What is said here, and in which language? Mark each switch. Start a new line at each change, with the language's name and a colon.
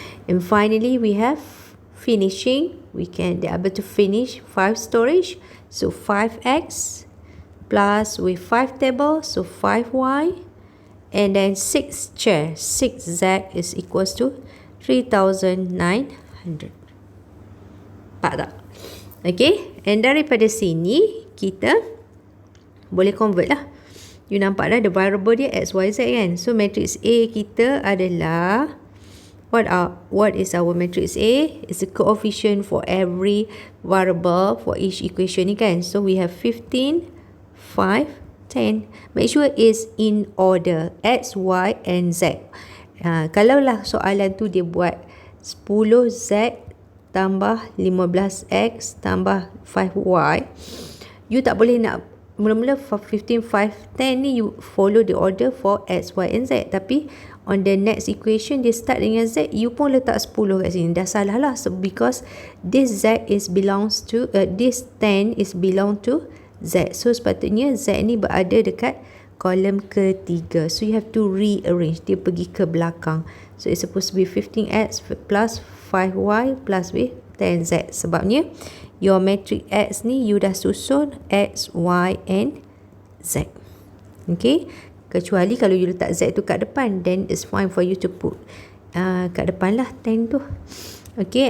English: And finally, we have finishing. They are able to finish 5 storage, so 5X plus with 5 table, so 5Y, and then 6 chair, 6Z is equals to 3,900.
Malay: Nampak tak? Okay, and daripada sini kita boleh convert lah. You nampak dah
English: the variable dia X, Y, Z kan. So matrix A kita adalah, what is our matrix A? It's a coefficient for every variable for each equation ni kan. So we have 15, 5, 10. Make sure it's in order X, Y and Z.
Malay: Kalaulah soalan tu dia buat 10Z tambah 15X tambah 5Y, you tak boleh nak mula-mula 15, 5, 10 ni
English: you follow the order for X, Y and Z.
Malay: Tapi
English: on the next equation
Malay: dia start dengan Z, you pun letak 10 kat sini. Dah salah lah.
English: So because this Z is belongs to this 10 is belong to Z.
Malay: So sepatutnya Z ni berada dekat kolom ketiga.
English: So you have to rearrange.
Malay: Dia pergi ke belakang.
English: So it's supposed to be 15X plus 5Y plus with 10Z.
Malay: Sebabnya your matrix X ni you dah susun X, Y and Z. Okay. Kecuali kalau you letak Z tu kat depan,
English: then it's fine for you to put
Malay: kat depan lah 10 tu. Okay.